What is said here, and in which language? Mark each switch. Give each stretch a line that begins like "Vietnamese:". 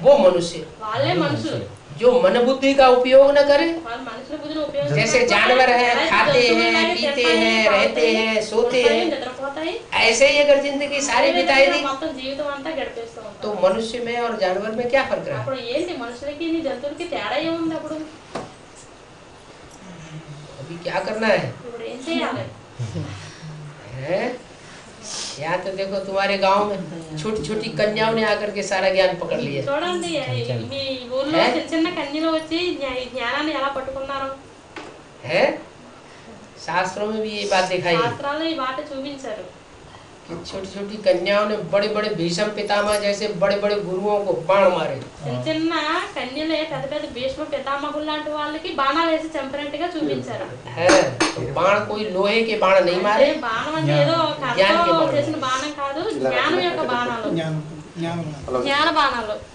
Hindi: वो मनुष्य।
Telugu: వాళ్ళే మనుషులు।
Hindi: जो मन बुद्धि का उपयोग न करे,
Telugu: వాళ్ళ మనుషుల బుద్ధిని ఉపయోగించుకోవాలి।
Hindi: जैसे जानवर हैं, खाते हैं, पीते हैं, रहते हैं, सोते हैं,
Telugu: నిద్రపోతాయి,
Hindi: ऐसे ही अगर जिंदगी सारी बिताई दी
Telugu: మొత్తం జీవితం అంతా గడిపేస్తూ ఉంటారు।
Hindi: तो मनुष्य में और जानवर में क्या फर्क रहा?
Telugu: అప్పుడు ఏంటి మనుషులకి జంతువులకి తేడా ఏముంది? అప్పుడు
Hindi: अभी क्या करना है?
Telugu: ఇప్పుడు ఏం చేయాలి?
Hindi: हैं? यहाँ तो देखो तुम्हारे गांव में छोटी छोटी कन्याओं ने आकर के सारा ज्ञान पकड़ लिया
Telugu: చూడండి మీ ఊర్లో చిన్న చిన్న కన్యలు వచ్చి ఈ జ్ఞానాన్ని ఎలా పట్టుకున్నారు?
Hindi: है। शास्त्रों में भी ये बात दिखाई है
Telugu: శాస్త్రాల్లో ఈ మాట చూపించారు।
Hindi: छोटी छोटी कन्याओं ने बड़े बड़े भीष्म पितामह जैसे बड़े बड़े गुरुओं को बाण मारे।
Telugu: చిన్న చిన్న కన్యలే పెద్ద పెద్ద భీష్మ పితామహులు లాంటి వాళ్ళకి బాణాలు వేసి చంపినట్టుగా చూపించారు।
Hindi: है तो बाण कोई लोहे के बाण नहीं मारे,
Telugu: బాణం అంటే ఏదో కర్రతో చేసిన బాణం కాదు, జ్ఞానం యొక్క బాణాలు, జ్ఞాన బాణాలు।